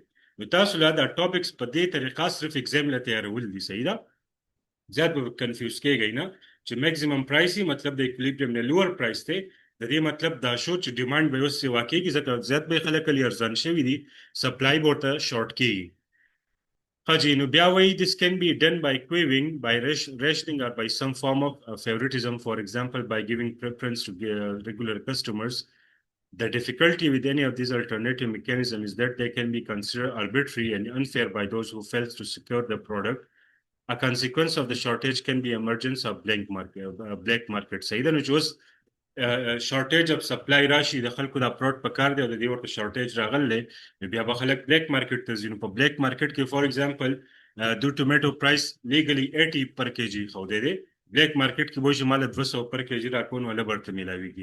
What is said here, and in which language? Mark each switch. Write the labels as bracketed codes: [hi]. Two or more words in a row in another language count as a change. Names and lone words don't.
[ps] نو تاسو لا دا ټاپکس په دې طریقه صرف ایگزام له تیارول دي. صحیح ده. زیات به کنفیوز کېږئ نه چې [en] maximum price [ps] مطلب د ایکویلیبریم نه [en] lower price [ps] دی. د دې مطلب دا شو چې ډیماند به اوس سیوا کېږي ځکه زیات به خلک لري ارزان شوي دي، سپلای به ورته شارټ کېږي. [en] Haji, no, this can be done by queuing, by rationing, or by some form of favoritism, for example, by giving preference to regular customers. The difficulty with any of these alternative mechanisms is that they can be considered arbitrary and unfair by those who fail to secure the product. A consequence of the shortage can be emergence of black market. [ps] صحیح ده. نو چې اوس [en] shortage of supply [ps] راشي د خلکو دا پروډکټ په کار دی او د دې ورته شارټیج راغلی، بیا به خلک [en] black market [ps] ته ځي. نو په [en] black market [ps] کې [en] for example [ps] د ټومیټو پرایس لیګلی 80 [en] per kg [ps] ښودی دی، [en] black market [ps] کې به شي ماله 200 [en] per kg [ps] راکون ولا برته میلاویږي.